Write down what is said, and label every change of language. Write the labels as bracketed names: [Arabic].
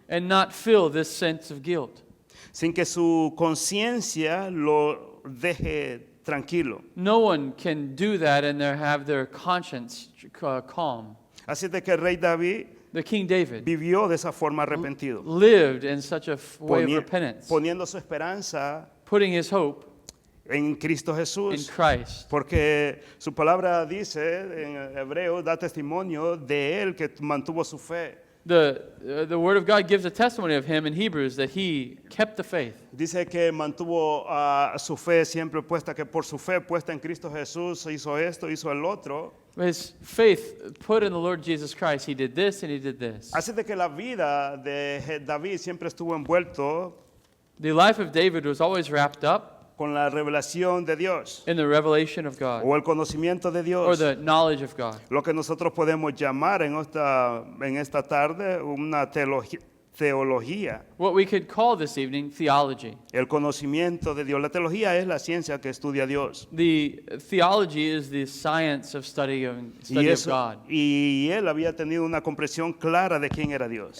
[English] and not feel this sense of guilt. [Spanish] sin que su conciencia lo deje tranquilo. [English] No one can do that and have their conscience calm. [Spanish] Así de que el rey David [English] The King David [Spanish] vivió de esa forma arrepentido, [English] lived in such a way of [Spanish] poni- [English] repentance, [Spanish] poniendo su esperanza [English] putting his hope [Spanish] en Cristo [English] in [Spanish] Jesús, [English] Christ. [Spanish] porque su palabra dice en hebreo, da testimonio de él que mantuvo su fe. [English] The Word of God gives a testimony of him in Hebrews that he kept the faith. [Spanish] Dice que mantuvo su fe siempre puesta, que por su fe puesta en Cristo Jesús hizo esto, hizo el otro. [English] His faith put in the Lord Jesus Christ, he did this and he did this. [Spanish] Así de que la vida de David siempre estuvo envuelto [English] The life of David was always wrapped up [Spanish] con la revelación de Dios [English] in the revelation of God [Spanish] o el conocimiento de [English] or [Spanish] Dios. [English] the knowledge of God. [Spanish] Lo que nosotros podemos llamar en esta tarde una teología. [English] What we could call this evening theology. [Spanish] El conocimiento de Dios. La teología es la ciencia que estudia a Dios. [English] The theology is the science of study of God. [Spanish] Y él había tenido una comprensión clara de quién era Dios.